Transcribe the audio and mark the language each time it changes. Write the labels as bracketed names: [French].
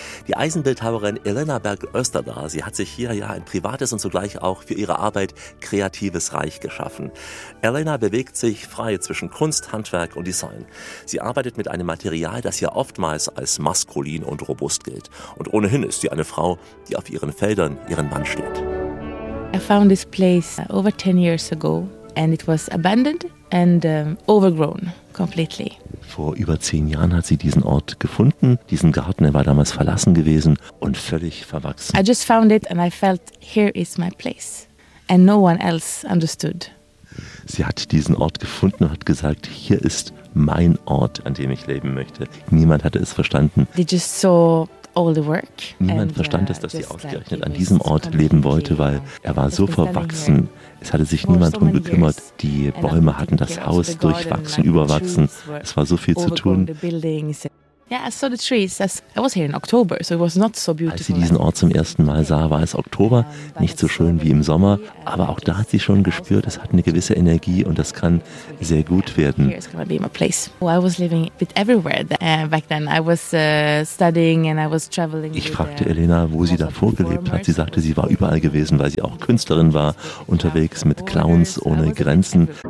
[German] Die Eisenbildhauerin Elena Berg-Österdahl, sie hat sich hier ja ein privates und zugleich auch für ihre Arbeit kreatives Reich geschaffen. Elena bewegt sich frei zwischen Kunst, Handwerk und Design. Sie arbeitet mit einem Material, das ja oftmals als maskulin und robust gilt. Und ohnehin ist sie eine Frau, die auf ihren Feldern ihren Mann steht. [English] I found this place over 10 years ago and it was abandoned and overgrown completely. [German] Vor über 10 Jahren hat sie diesen Ort gefunden, diesen Garten, er war damals verlassen gewesen und völlig verwachsen. [English] I just found it and I felt here is my place and no one else understood. [German] Sie hat diesen Ort gefunden und hat gesagt, hier ist mein Ort, an dem ich leben möchte. Niemand hatte es verstanden. [English] They just saw all the work. [German] Niemand verstand es, dass sie ausgerechnet an diesem Ort leben wollte, weil er war so verwachsen. Es hatte sich niemand drum gekümmert. Die Bäume hatten das Haus durchwachsen, überwachsen. Es war so viel zu tun. Als sie diesen Ort zum ersten Mal sah, war es Oktober, nicht so schön wie im Sommer. Aber auch da hat sie schon gespürt, es hat eine gewisse Energie und das kann sehr gut werden. [English] Here is gonna be my place. Oh, I was living a bit everywhere back then. I was studying and I was traveling. [German] Ich fragte Elena, wo sie davor gelebt hat. Sie sagte, sie war überall gewesen, weil sie auch Künstlerin war, unterwegs mit Clowns ohne Grenzen.